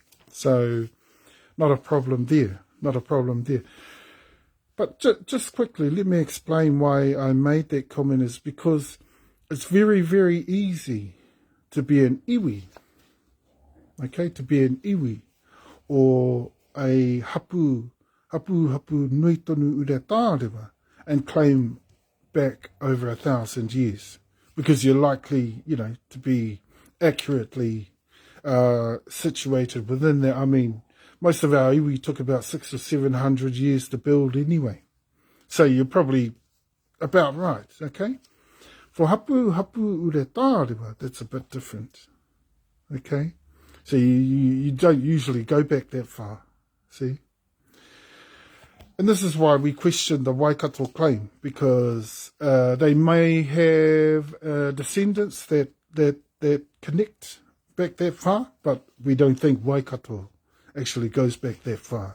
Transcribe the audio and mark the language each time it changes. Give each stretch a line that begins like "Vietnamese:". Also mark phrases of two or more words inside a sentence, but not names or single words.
English: So not a problem there. But just quickly, let me explain why I made that comment, is because it's very, very easy to be an iwi, to be an iwi, or a
Māori: hapu nui tonu ure tārewa,
English: and claim back over 1,000 years. because you're likely, to be accurately situated within there. I mean, most of our iwi took about 600 or 700 years to build anyway. So you're probably about right, okay?
Māori: For hapu ure tārewa,
English: that's a bit different, okay? So you don't usually go back that far, see? And this is why we question the Waikato claim, because they may have descendants that connect back that far, but we don't think Waikato actually goes back that far.